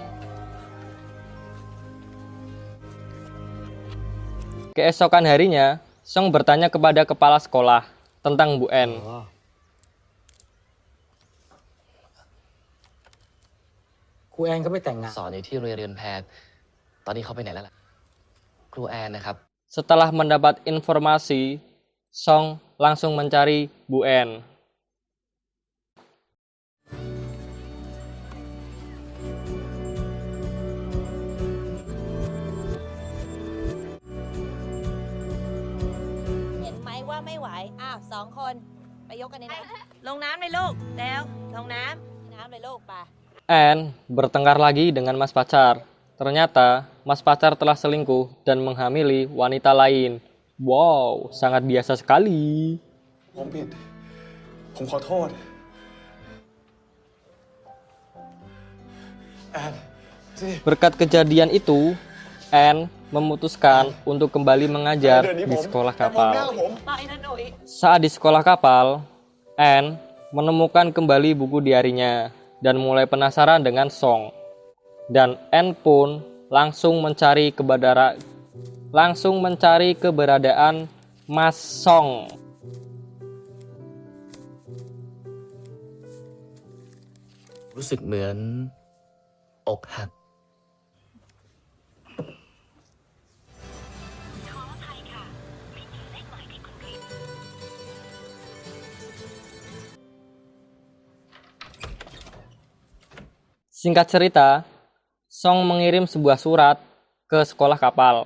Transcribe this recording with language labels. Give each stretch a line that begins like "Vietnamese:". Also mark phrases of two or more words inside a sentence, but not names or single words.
Indonesian: Keesokan harinya, Song bertanya kepada kepala sekolah tentang Bu N.
Thai: ครูแอนก็ไปแต่งงาน สอนอยู่ที่โรงเรียนแพทย์ตอนนี้เขาไปไหนแล้วล่ะ ครูแอนนะครับ
Indonesian: Setelah mendapat informasi, Song langsung mencari Bu N.
Thai: ห็นไหมว่าไม่ไหว อ้าวสองคนไปยกกันในน้ำลงน้ำเลยลูกแล้วลงน้ำเลยลูกไป
Indonesian: N bertengkar lagi dengan mas pacar. Ternyata mas pacar telah selingkuh dan menghamili wanita lain. Wow, sangat biasa sekali.
Thai: ผมผิด ผมขอโทษ แอนสิ
Indonesian: Berkat kejadian itu, N memutuskan untuk kembali mengajar
Thai: เดี๋ยวนี้
Indonesian: di
Thai: ผม
Indonesian: sekolah
Thai: แต่มองหน้า
Indonesian: kapal.
Thai: ผม ไปนะหนุ่ย
Indonesian: Saat di sekolah kapal, N menemukan kembali buku diarinya dan mulai penasaran dengan Song. Dan N pun langsung mencari keberadaan Mas Song.
Thai: รู้สึกเหมือนอกหัก
Indonesian: Singkat cerita, Song mengirim sebuah surat ke sekolah kapal.